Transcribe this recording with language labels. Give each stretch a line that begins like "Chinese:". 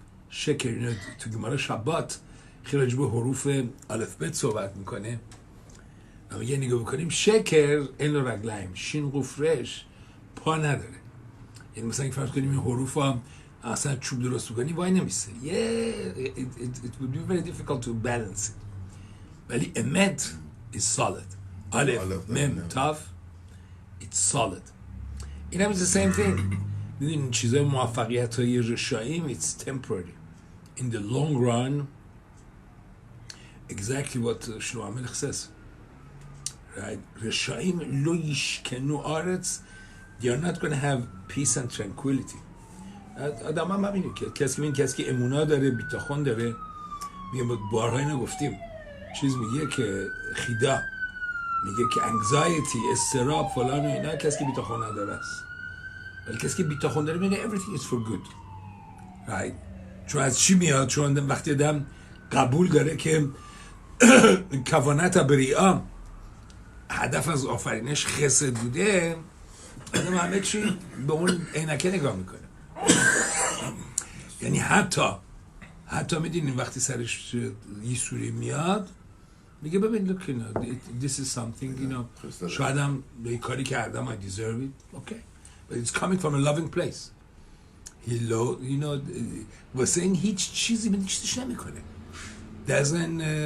Persian: شکر اینو تو گمارا شبات خیلی راجع به حروف الفبت صحبت میکنه. اما یه نگاه بکنیم شکر این لو رگلاین، شین قفرش پا نداره. یعنی مثلا اگه فرض کنیم این حروف هم اصلا چوب درست بکنی وای نمیسته.
English: It would be very difficult to balance it. ولی امت is solid. الف مم تاف it's solid.
Persian: این هم
English: is the same thing.
Persian: میدونین چیزای موفقیت های رشاییم
English: it's temporary. In the long run exactly what شلوم الملك says. Right?
Hebrew: رشاییم لو یشکنو آرتس
English: they are not going to have peace and tranquility.
Persian: آدم هم همینه که کسی که امونا داره بیتاخون داره میگه بارها اینو گفتیم چیز میگه که خیدا میگه که انگزایتی استراب فلان و اینا کسی که بیتاخون نداره است ولی کسی که بیتاخون داره میگه
English: everything is for good right.
Persian: چون از چی میاد؟ چون وقتی آدم قبول داره که کوانت بریئا هدف از آفرینش خسد بوده آدم همه چی به اون عینکه نگاه میکنه. یعنی حتی میدونین وقتی سرش یه سوری میاد میگه ببین
English: look you know this is something you know
Persian: شاید هم به کاری کردم
English: I deserve it okay but it's coming from a loving place you know
Persian: واسه این هیچ چیزی میدونی چیزش نمیکنه doesn't